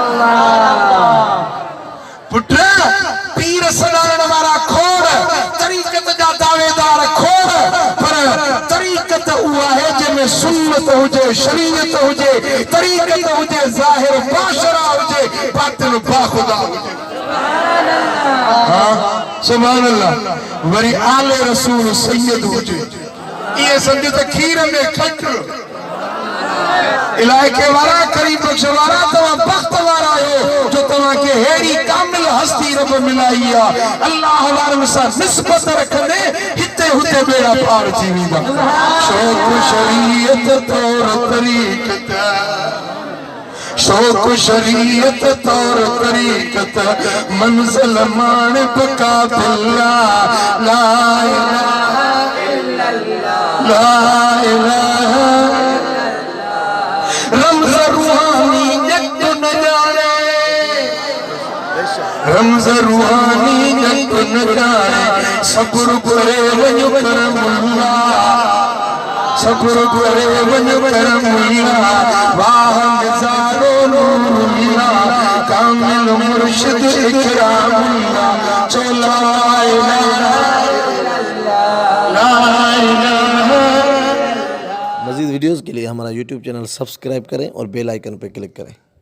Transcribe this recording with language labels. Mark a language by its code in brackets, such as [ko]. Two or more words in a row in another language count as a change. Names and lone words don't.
[sd] पुट पीर सॾाइण वारा खोड़ तरीक़त जा दावेदार खोड़ पर तरीक़त उहा आहे जंहिंमें सुन्नत हुजे शरीयत हुजे तरीक़त हुजे ज़ाहिर बाशरा हुजे बातिन बाखुदा हुजे [ar] سبحان الله [sd] वरी आले रसूल सैयद हुजे ये समझो त खीर में खट इलाके वाला करीब बख्श वाला तवा बख्त वाला आयो जो तवा के हेड़ी कामिल हस्ती रब मिलाई आ अल्लाह वारन सा निस्बत रखने हिते हुते बेड़ा पार थी वेंदा शौक शरीयत तौर तरीक़त शौक शरीयत तौर तरीक़त मंजिल मान बका बिल्ला [ar] لا إله إلا الله لا إله [sd] रमज़ रूहानी जग न जाने रमज़ रूहानी जग न जाने सब्र करे वञो कर मुल्ला सब्र करे वञो कर मुल्ला वाह नज़ारो नूरुल्ला कामिल मुर्शिद इकरामुल्ला चो [ar] لا إله لا إله. [hi] मज़ीद वीडियोज़ के लिए हमारा YouTube चैनल सब्सक्राइब करें और [en] bell icon [hi] पर क्लिक करें।